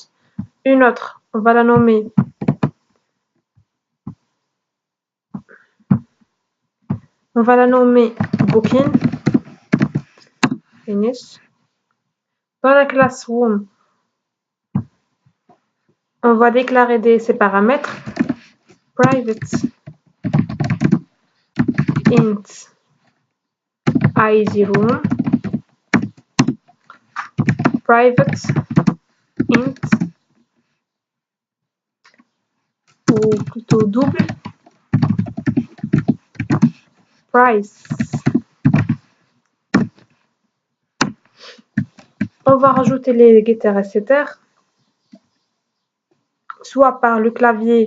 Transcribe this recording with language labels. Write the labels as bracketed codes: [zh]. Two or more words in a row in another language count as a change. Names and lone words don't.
[fr] Une autre, on va la nommer booking. Finish. Dans la classe room, on va déclarer ces paramètres. [en] Private int id room. Private int, [fr] ou plutôt double, price. On va rajouter les getters et setters, soit par le clavier.